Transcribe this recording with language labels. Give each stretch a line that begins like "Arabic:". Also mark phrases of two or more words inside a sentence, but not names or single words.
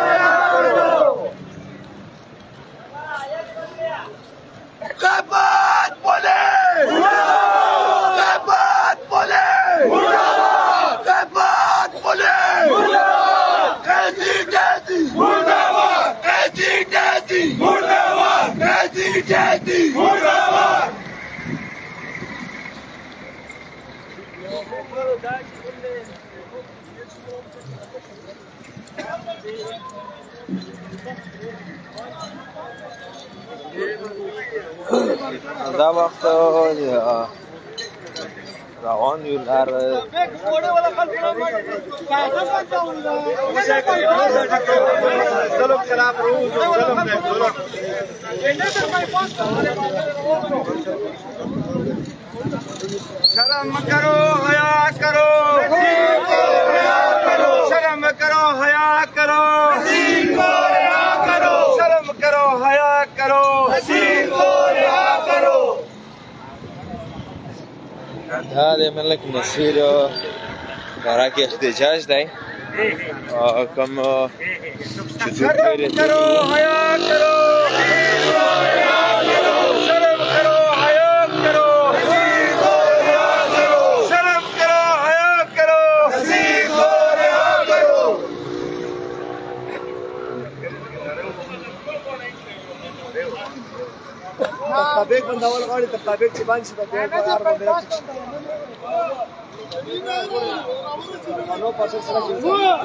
Urdu: قباد پولیس قباد پولیس قباد پولیس ایسی جیسی مرداباد ایسی جیسی مرداباد ایسی جیسی مرداباد
Pashto: دا وخت روان یو لار
Urdu: ظلم خلاف روز ظلم ظلم شرم کرو حیا کرو شرم کرو حیا کرو شرم کرو حیا کرو
Pashto: دا د ملک نصیر دارا کې احتجاج دی کوم چې دوی
Urdu: شرم کرو حیا کرو شرم کرو حیا کرو شرم کرو حیا کرو
Pashto: تابق بندول غواړي تر تابق چې باندې شي د بیا بار باندې نو پاسه سره کېږي